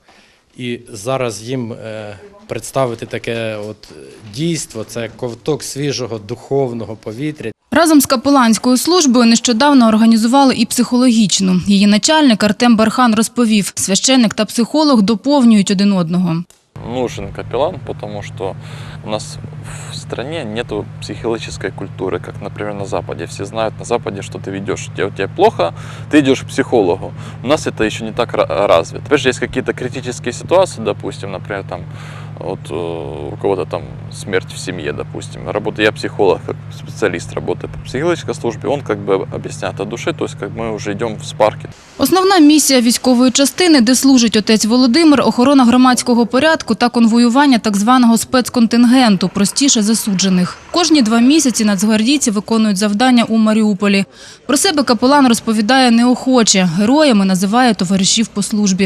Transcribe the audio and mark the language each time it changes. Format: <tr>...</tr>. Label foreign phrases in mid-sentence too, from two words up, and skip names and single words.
<uk>І зараз їм представити таке дійство – це ковток свіжого духовного повітря. Разом з капеланською службою нещодавно організували і психологічну. Її начальник Артем Бархан розповів, священник та психолог доповнюють один одного.</uk> <ru>Нужен капеллан, потому что у нас в стране нет психологической культуры, как, например, на Западе. Все знают на Западе, что ты ведешь, у тебя плохо, ты идешь к психологу. У нас это еще не так развито. Опять же, есть какие-то критические ситуации, допустим, например, там, у кого-то там смерть в семье, допустим. Я психолог, как специалист, работаю по психологической службе, он как бы объясняет от души, то есть как мы уже идем в спарки.</ru> <uk>Основна місія військової частини, де служить отець Володимир – охорона громадського порядку та конвоювання так званого спецконтингенту, простіше засуджених. Кожні 2 місяці нацгвардійці виконують завдання у Маріуполі. Про себе капелан розповідає неохоче, героями називає товаришів по службі.</uk>